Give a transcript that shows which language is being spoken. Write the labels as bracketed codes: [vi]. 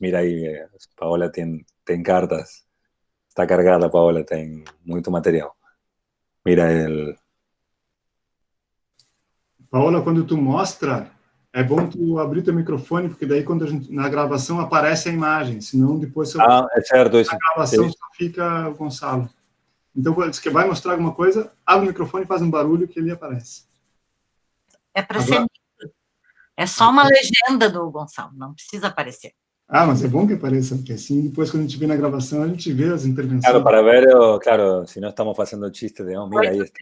[es] Mira ahí, Paola tiene cartas, está cargada, Paola, tiene mucho material. Mira [pt] Paola, quando tu mostra, é bom tu abrir teu microfone, porque daí quando na gravação aparece a imagem, senão depois é certo isso. Na gravação só fica o Gonçalo. Então, quando você vai mostrar alguma coisa, abre o microfone e faz um barulho que ele aparece. É para ser... É só uma legenda do Gonçalo, não precisa aparecer. Ah, mas é bom que apareça, porque assim, depois quando a gente vê na gravação, a gente vê as intervenções. [es] Claro, para ver, claro, si no estamos haciendo chistes de, mira, ahí está.